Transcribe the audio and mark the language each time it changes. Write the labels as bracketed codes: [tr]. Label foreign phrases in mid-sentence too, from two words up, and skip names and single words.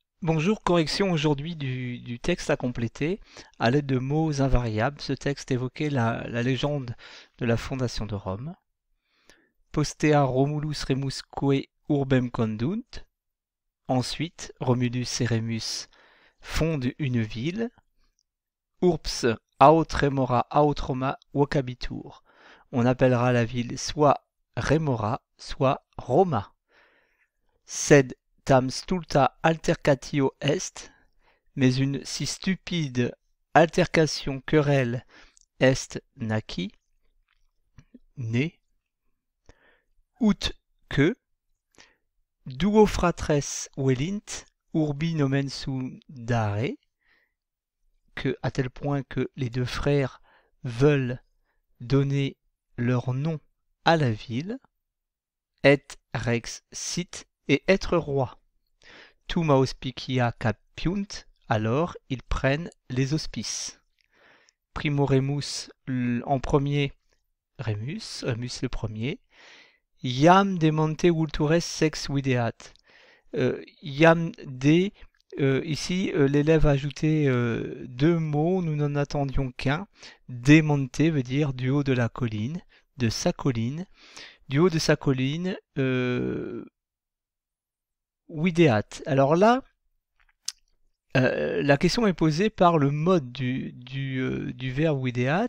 [fr] Bonjour, correction aujourd'hui du texte à compléter à l'aide de mots invariables. Ce texte évoquait la légende de la fondation de Rome. [la] Postea Romulus Remusque urbem condunt. [fr] Ensuite, Romulus et Rémus fondent une ville. [la] Urbs aut remora aut Roma vocabitur. [fr] On appellera la ville soit Remora, soit Roma. [la] Sed tam stulta altercatio est, [fr] mais une si stupide altercation querelle est naquit, né, [la] ut que, duo fratres velint, urbi nomen sudare, [fr] que à tel point que les deux frères veulent donner leur nom à la ville, [la] et rex sit, [fr] et être roi. [la] Tum auspicia capiunt, [fr] alors ils prennent les auspices. Primo Remus en premier, Rémus le premier. [la] Iam de monte vultures sex videat. Iam de, [fr] ici l'élève a ajouté deux mots, nous n'en attendions qu'un. [la] De monte [fr] veut dire du haut de la colline, de sa colline. Du haut de sa colline, videat. Alors là, la question est posée par le mode du verbe videat.